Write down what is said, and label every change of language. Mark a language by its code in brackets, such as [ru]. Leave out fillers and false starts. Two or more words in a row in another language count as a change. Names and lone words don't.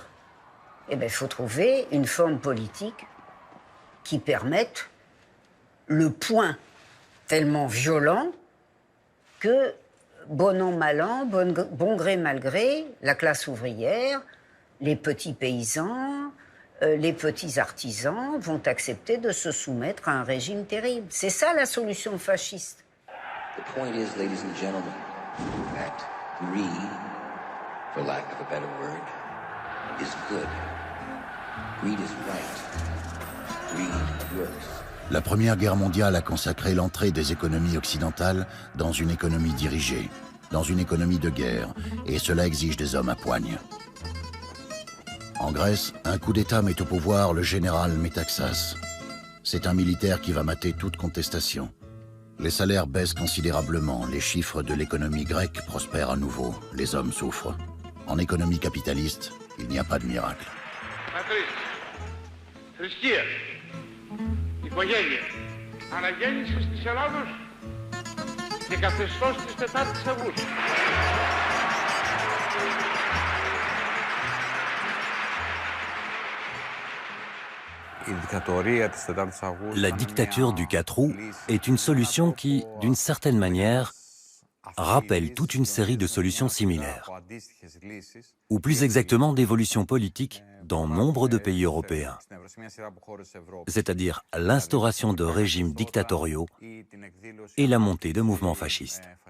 [fr] Eh bien, il faut trouver une forme politique qui permettent le point tellement violent que, bon an, mal an, bon gré, mal gré, la classe ouvrière, les petits paysans, les petits artisans vont accepter de se soumettre à un régime terrible. C'est ça la solution fasciste. [en] The point is, ladies and gentlemen, that greed, for lack of a better word, is good. Greed is right. [fr] La Première Guerre mondiale a consacré l'entrée des économies occidentales dans une économie dirigée, dans une économie de guerre, et cela exige des hommes à poigne. En Grèce, un coup d'État met au pouvoir le général Métaxas. C'est un militaire qui va mater toute contestation. Les salaires baissent considérablement, les chiffres de l'économie grecque prospèrent à nouveau, les hommes souffrent. En économie capitaliste, il n'y a pas de miracle. [el] Οικογένεια. Αναγέννησης της Ελλάδος και καθεστώς της 4ης Αυγούστου. [fr] La dictature du 4 août est une solution qui, d'une certaine manière, rappelle toute une série de solutions similaires, ou plus exactement d'évolutions politiques dans nombre de pays européens, c'est-à-dire l'instauration de régimes dictatoriaux et la montée de mouvements fascistes.